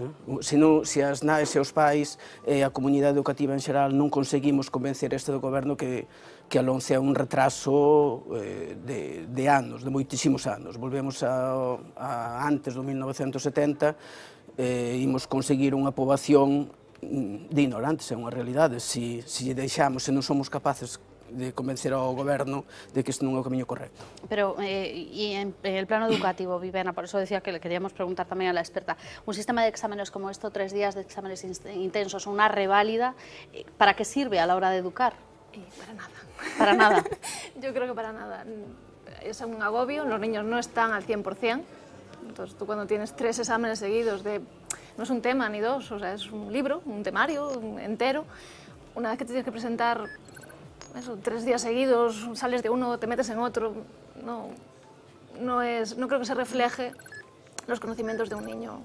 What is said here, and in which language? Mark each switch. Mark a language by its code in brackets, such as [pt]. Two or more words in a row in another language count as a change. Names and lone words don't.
[gl] Se as nais e os pais e a comunidade educativa en xeral non conseguimos convencer este do goberno que a 11 é un retraso de anos, de moitísimos anos. Volvemos a antes do 1970, imos conseguir unha poboación de ignorantes, é unha realidade. Se deixamos, se non somos capaces de convencer ao goberno de que isto non é o camiño correcto. [es] Pero, y en el plano educativo, Viviana, por eso decía que le queríamos preguntar también a la experta, un sistema de exámenes como esto, 3 días de exámenes intensos, una reválida, ¿para qué sirve a la hora de educar? Para nada. Para nada. Yo creo que para nada. Es un agobio, los niños no están al 100%, entonces tú cuando tienes 3 exámenes seguidos no es un tema ni 2, o sea, es un libro, un temario entero, una vez que te tienes que presentar 3 días seguidos, sales de uno, te metes en otro, no creo que se refleje los conocimientos de un niño.